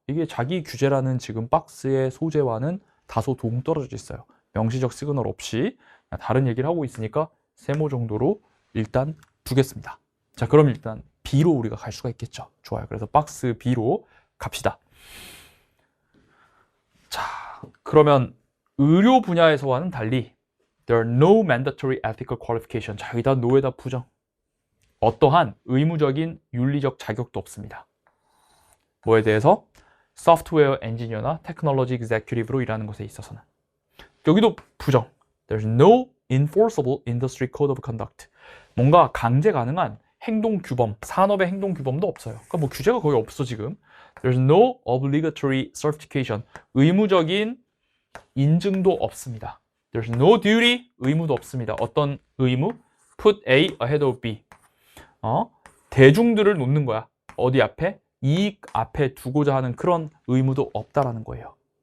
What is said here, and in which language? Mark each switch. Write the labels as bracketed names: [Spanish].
[Korean] 이게 자기 규제라는 지금 박스의 소재와는 다소 동떨어져 있어요. 명시적 시그널 없이 다른 얘기를 하고 있으니까 세모 정도로 일단 두겠습니다. 자, 그럼 일단 B로 우리가 갈 수가 있겠죠. 좋아요. 그래서 박스 B로 갑시다. 자, 그러면 의료 분야에서와는 달리 [English] There are no mandatory ethical qualification. [Korean] 자, 여기다 no에다 부정. 어떠한 의무적인 윤리적 자격도 없습니다. 뭐에 대해서? 소프트웨어 엔지니어나 테크놀로지 executive로 일하는 것에 있어서는. 여기도 부정. [English] There's no enforceable industry code of conduct. [Korean] 뭔가 강제 가능한 행동 규범, 산업의 행동 규범도 없어요. 그러니까 뭐 규제가 거의 없어 지금. [English] There's no obligatory certification. [Korean] 의무적인 인증도 없습니다. [English] There's no duty. [Korean] 의무도 없습니다. 어떤 의무? [English] Put A ahead of B. [Korean] 대중들을 놓는 거야. 어디 앞에? 이익 앞에 두고자 하는 그런 의무도 없다라는 거예요.